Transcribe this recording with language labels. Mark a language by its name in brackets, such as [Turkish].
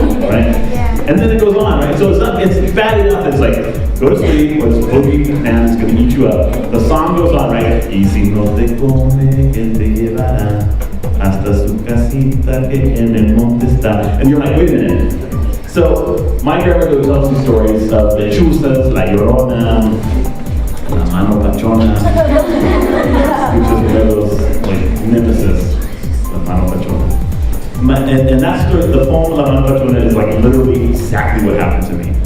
[English] Right? And then it goes on, right? So it's bad enough. It's like, go to sleep, or this boogeyman's gonna eat you up. The song goes on, right? [Spanish] Y si no te come, él te llevará hasta su casita que en el monte está. [English] And you're like, wait a minute. So my grandmother would tell some stories of the chusas, La Llorona, La Mano Pachona, which is one of those like nemesis, La Mano Pachona. And that story, the poem La Mano Pachona is like literally exactly what happened to me.